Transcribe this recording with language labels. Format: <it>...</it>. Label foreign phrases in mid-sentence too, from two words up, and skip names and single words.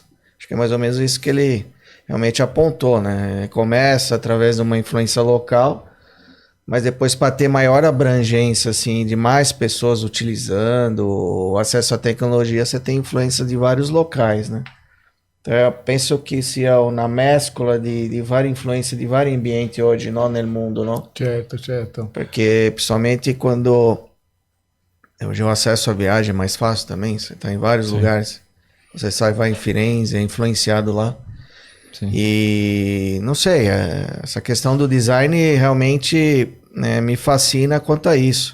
<pt>Acho que é mais ou menos isso que ele realmente apontou, né? Começa através de uma influência local, mas depois, para ter maior abrangência, assim, de mais pessoas utilizando, o acesso à tecnologia, você tem influência de vários locais, né? Então, eu penso que</pt> <it>sia una mescola di varie influenze di vari ambienti oggi, no? Nel mondo, no? Certo. Perché,</it> <pt>principalmente quando hoje o acesso à viagem é mais fácil também, você está em vários lugares. Você sai, vai em Firenze, é influenciado lá. Sim. E não sei, essa questão do design realmente me fascina quanto a isso.</pt>